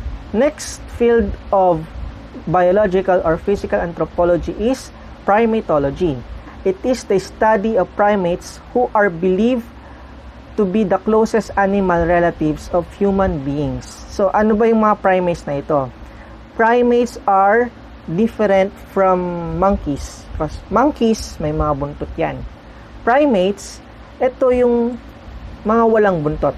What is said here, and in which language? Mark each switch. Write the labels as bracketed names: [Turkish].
[English] Next field of biological or physical anthropology is primatology. It is the study of primates who are believed to be the closest animal relatives of human beings. [Filipino] So, ano ba yung mga primates na ito? [English] Primates are different from monkeys. Because monkeys, [Filipino] may mga buntot yan. Primates, ito yung mga walang buntot.